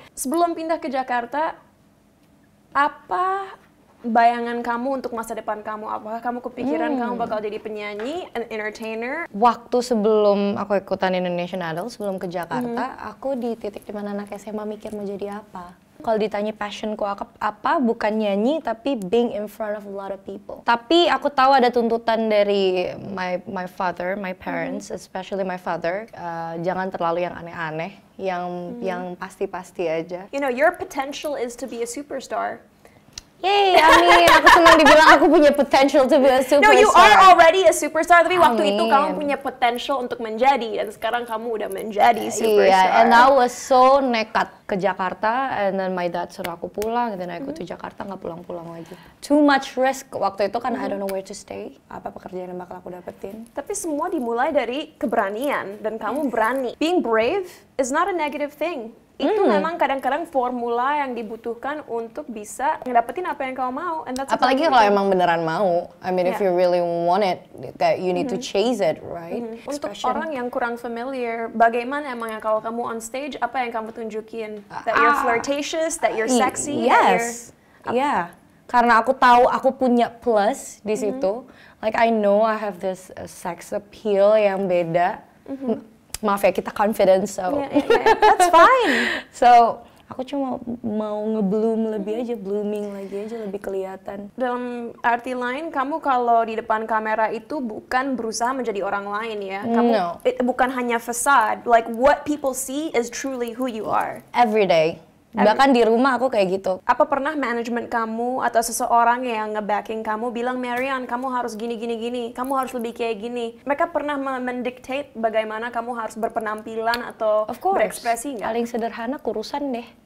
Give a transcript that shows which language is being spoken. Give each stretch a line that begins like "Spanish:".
Indonesian: Sebelum pindah ke Jakarta, apa bayangan kamu untuk masa depan kamu? Apakah kamu kepikiran kamu bakal jadi penyanyi, an entertainer? Waktu sebelum aku ikutan Indonesian Idol, sebelum ke Jakarta, aku di titik dimana anak SMA mikir mau jadi apa. Kalau ditanya passionku apa, bukan nyanyi, tapi being in front of a lot of people. Tapi aku tahu ada tuntutan dari my father, my parents, especially my father, jangan terlalu yang aneh-aneh, yang pasti-pasti aja.
English: You know, your potential is to be a superstar.
Indonesian: Yay, amin. Aku senang dibilang aku punya potential to be a superstar.
English: No, you are already a superstar, tapi waktu itu
Indonesian: kamu punya potential untuk menjadi, dan sekarang kamu udah menjadi superstar.
English: Iya, and I was so nekat ke Jakarta, and then my dad suruh aku pulang, and then I go to Jakarta, nggak pulang-pulang lagi.
Indonesian: Too much risk waktu itu kan I don't know where to stay, apa pekerjaan yang bakal aku dapetin. Tapi semua dimulai dari keberanian, dan kamu berani.
English: Being brave is not a negative thing.
Indonesian: Itu memang kadang-kadang formula yang dibutuhkan untuk bisa ngedapetin apa yang kamu mau.
English: And that's
Indonesian: Apalagi kalau emang beneran mau, I mean if
English: Yeah. you really want it, that you need to chase it, right?
Indonesian: Untuk
English: Expression.
Indonesian: orang yang kurang familiar, bagaimana emang yang kalau kamu on stage, apa yang kamu tunjukin?
English: That you're flirtatious, that you're sexy, that you're... Yes, iya.
Indonesian: Karena aku tahu aku punya plus di situ.
English: Like I know I have this sex appeal yang beda.
Indonesian: Maaf ya, kita confidence, so
English: Yeah. That's fine.
Indonesian: so aku cuma mau ngebloom lebih aja, blooming lagi aja, lebih kelihatan. Dalam arti lain, kamu kalau di depan kamera itu bukan berusaha menjadi orang lain ya. Kamu
English: No.
Indonesian: bukan hanya facade.
English: Like what people see is truly who you are. Every day.
Indonesian: Bahkan di rumah aku kayak gitu. Apa pernah manajemen kamu atau seseorang yang nge-backing kamu bilang, Marion, kamu harus gini, kamu harus lebih kayak gini. Mereka pernah mendictate bagaimana kamu harus berpenampilan atau
English: Of course.
Indonesian: berekspresi nggak? Paling sederhana kurusan deh.